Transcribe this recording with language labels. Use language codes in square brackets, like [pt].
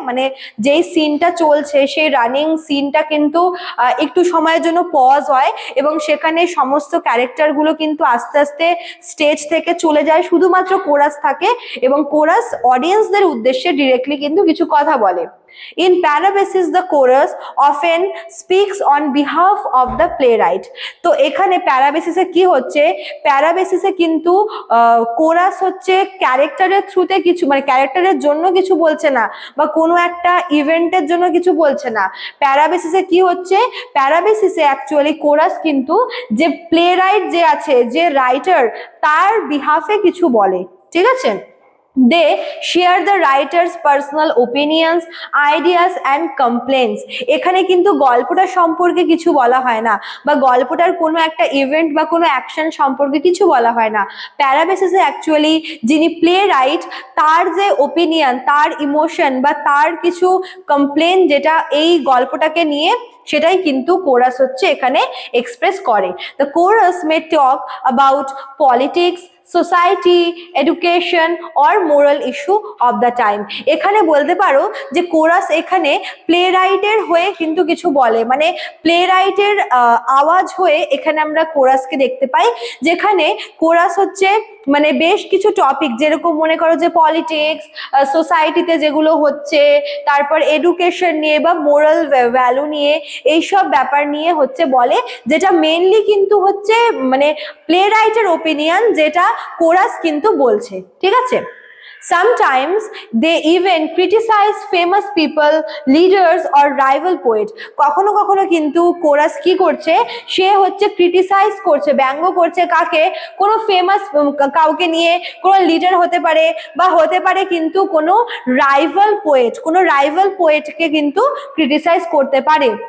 [bn] মানে যেই সিনটা চলছে সেই রানিং সিনটা কিন্তু একটু সময়ের জন্য পজ হয় এবং সেখানে সমস্ত ক্যারেক্টারগুলো কিন্তু আস্তে আস্তে স্টেজ থেকে চলে যায়, শুধুমাত্র কোরাস থাকে এবং কোরাস অডিয়েন্সদের উদ্দেশ্যে ডিরেক্টলি কিন্তু কিছু কথা বলে। [en] In Parabasis, the chorus often speaks on behalf of the playwright. [bn] তো এখানে প্যারাবেসিসে কি হচ্ছে, প্যারাবেসিসে কিন্তু কোরাস হচ্ছে ক্যারেক্টারের থ্রুতে কিছু মানে ক্যারেক্টারের জন্য কিছু বলছে না বা কোনো একটা ইভেন্টের জন্য কিছু বলছে না। প্যারাবেসিসে কি হচ্ছে, প্যারাবেসিসে অ্যাকচুয়ালি কোরাস কিন্তু যে প্লেরাইট যে আছে, যে রাইটার, তার বিহাফে কিছু বলে। ঠিক আছে, [en] they share the writer's personal opinions, ideas and complaints. [bn] এখানে কিন্তু গল্পটা সম্পর্কে কিছু বলা হয় না বা গল্পটার কোনো একটা ইভেন্ট বা কোনো অ্যাকশন সম্পর্কে কিছু বলা হয় না। প্যারাবেসিসে অ্যাকচুয়ালি যিনি প্লে রাইট তার যে ওপিনিয়ন, তার ইমোশন বা তার কিছু কমপ্লেন যেটা এই গল্পটাকে নিয়ে, সেটাই কিন্তু কোরাস হচ্ছে এখানে এক্সপ্রেস করে। [en] The chorus may talk about politics, society, education or moral issue of the time. [bn] এখানে বলতে পারো যে কোরাস এখানে প্লে রাইটের হয়ে কিন্তু কিছু বলে, মানে প্লে রাইটের আওয়াজ হয়ে এখানে আমরা কোরাসকে দেখতে পাই, যেখানে কোরাস হচ্ছে মানে বেশ কিছু টপিক, যেরকম মনে করো যে পলিটিক্স, সোসাইটিতে যেগুলো হচ্ছে, তারপর এডুকেশন নিয়ে বা মোরাল ভ্যালু নিয়ে, এইসব ব্যাপার নিয়ে হচ্ছে বলে, যেটা মেনলি কিন্তু হচ্ছে মানে প্লে রাইটের ওপিনিয়ন, যেটা কোরাস কিন্তু বলছে। ঠিক আছে, [en] sometimes they even criticize famous people, leaders or rival poet. [bn] কখনো কখনো কিন্তু কোরাস কি করছে, সে হচ্ছে ক্রিটিসাইজ করছে, ব্যঙ্গ করছে কাকে, কোনো ফেমাস কাউকে নিয়ে, কোনো লিডার হতে পারে বা হতে পারে কিন্তু কোনো রাইভাল পোয়েটকে কিন্তু ক্রিটিসাইজ করতে পারে।